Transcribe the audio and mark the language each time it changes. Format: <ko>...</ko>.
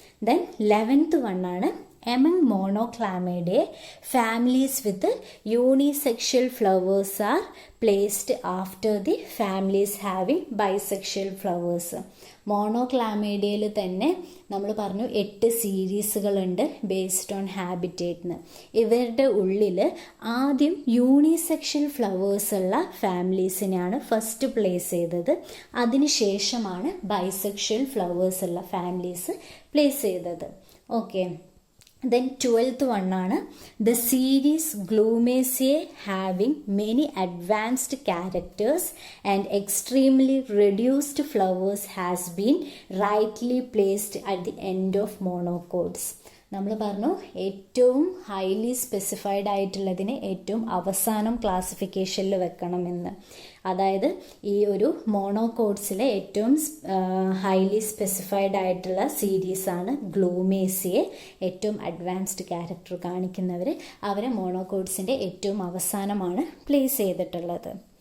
<en>Then 11th വണ്ണാണ് among monoclamidae, families with unisexual flowers are placed after the families having bisexual flowers.</en> <ml>മോണോക്ലാമൈഡയിൽ തന്നെ നമ്മൾ പറഞ്ഞു 8 സീരീസുകളുണ്ട്</ml> <en>Based on ഹാബിറ്റേറ്റിന്.</en> <ml>ഇവരുടെ ഉള്ളിൽ ആദ്യം യൂണിസെക്ഷൽ ഫ്ലവേഴ്സ് ഉള്ള ഫാമിലീസിനെയാണ് ഫസ്റ്റ് പ്ലേസ് ചെയ്തത്. അതിനുശേഷമാണ് ബൈസെക്ഷൽ ഫ്ലവേഴ്സ് ഉള്ള ഫാമിലീസ് പ്ലേസ് ചെയ്തത്. ഓക്കെ.</ml> <en>Then 12th one ആണ് the series Glumaceae having many advanced characters and extremely reduced flowers has been rightly placed at the end of monocots.</en> <ml>നമ്മൾ പറഞ്ഞു ഏറ്റവും highly specified ആയിട്ടുള്ളതിനെ ഏറ്റവും അവസാനം ക്ലാസിഫിക്കേഷനിൽ വെക്കണമെന്ന്. അതായത് ഈ ഒരു മോണോകോട്സിലെ ഏറ്റവും ഹൈലി സ്പെസിഫൈഡ് ആയിട്ടുള്ള സീരീസാണ് ഗ്ലൂമേസിയെ. ഏറ്റവും അഡ്വാൻസ്ഡ് ക്യാരക്ടർ കാണിക്കുന്നവർ അവരെ മോണോകോട്സിൻ്റെ ഏറ്റവും അവസാനമാണ് പ്ലേസ് ചെയ്തിട്ടുള്ളത്.</ml>